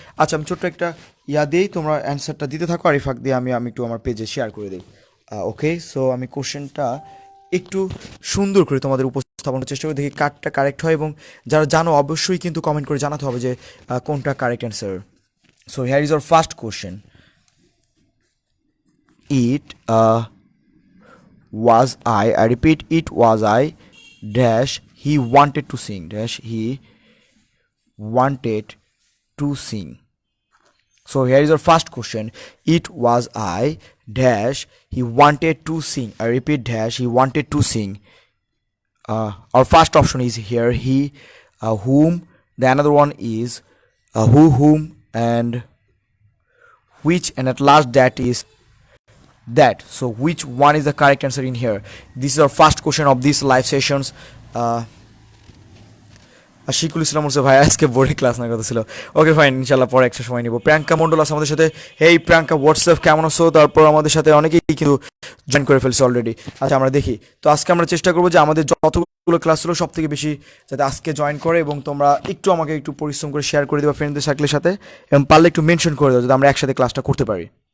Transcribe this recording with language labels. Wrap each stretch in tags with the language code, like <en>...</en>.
<bn>আচ্ছা আমি ছোট্ট একটা ইয়া দিই, তোমরা অ্যান্সারটা দিতে থাকো, আর এই ফাঁক দিয়ে আমি আমি একটু আমার পেজে শেয়ার করে দিই। ওকে, সো আমি কোশ্চেনটা একটু সুন্দর করে তোমাদের উপস্থাপনের চেষ্টা করি, দেখি কারটা কারেক্ট হয়। এবং যারা জানো অবশ্যই কিন্তু কমেন্ট করে জানাতে হবে যে কোনটা correct answer.</bn> <en>So here is our first question. It was I repeat, it was I, dash, he wanted to sing, dash, he wanted to sing. So here is our first question. It was I, dash, he wanted to sing. I repeat, dash, he wanted to sing. Our first option is here, he, whom. The another one is who, whom, and which, and at last that is that. So which one is the correct answer in here? This is our first question of these live sessions.</en> <bn>শিকুল ইসলাম বলছে ভাই আজকে বোর্ডে class না কথা ছিল। Okay fine, ইনশাল্লাহ পরে একটা সময় নিব। প্রিয়াঙ্কা মন্ডল আছে আমাদের সাথে। হেই প্রিয়াঙ্কা, হোয়াটসঅ্যাপ কেমন আছো? তারপর আমাদের সাথে অনেকেই কিন্তু জয়েন করে ফেলছে অলরেডি। আচ্ছা আমরা দেখি, তো আজকে আমরা চেষ্টা করবো যে আমাদের যতগুলো ক্লাস হলো সব থেকে বেশি যাতে আজকে জয়েন করে, এবং তোমরা একটু আমাকে একটু পরিশ্রম করে শেয়ার করে দেবা ফ্রেন্ডদের সার্কেলের সাথে, এবং পারলে একটু মেনশন করে দাও যাতে আমরা একসাথে ক্লাসটা করতে পারি।</bn>